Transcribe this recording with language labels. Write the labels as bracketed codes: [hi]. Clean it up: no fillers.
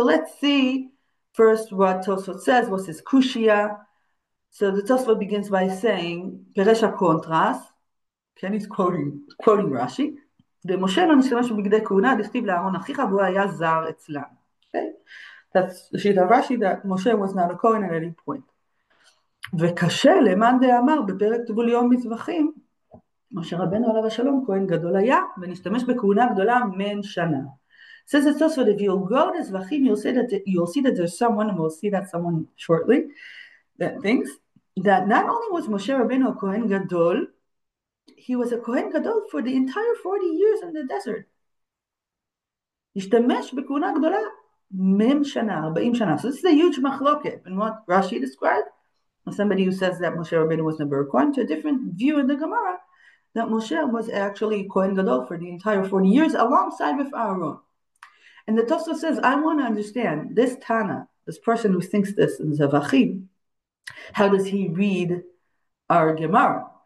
[en] So let's see first what Tosfot says, what's his kushia. So the Tosfot begins by saying, Peresha Kontras, okay, he's quoting Rashi, [he] ומשה לא נשתמש בבגדי כהונה, דכתיב לאהרון אחיך, והוא היה זר אצלם. [en] Okay? That's the sheet of Rashi, that Moshe was not a Kohen at any point. [he] וקשה למאן דאמר בפרק טבול יום מזבחים, משה רבנו עליו השלום כהן גדול היה, ונשתמש בכהונה גדולה מן שנה. [en] Says it also that if you'll go to Zvachim, you'll see that there's someone, and we'll see that someone shortly, that thinks that not only was Moshe Rabbeinu a Kohen Gadol, he was a Kohen Gadol for the entire 40 years in the desert. [he] השתמש בכהונה גדולה מם שנה, 40 שנה. [en] So this is a huge machloket in what Rashi described. Somebody who says that Moshe Rabbeinu was never a Kohen, to a different view in the Gemara, that Moshe was actually Kohen Gadol for the entire 40 years alongside with Aharon. And the Tosfot says, I want to understand this Tana, this person who thinks this in Zavachim, how does he read our Gemara?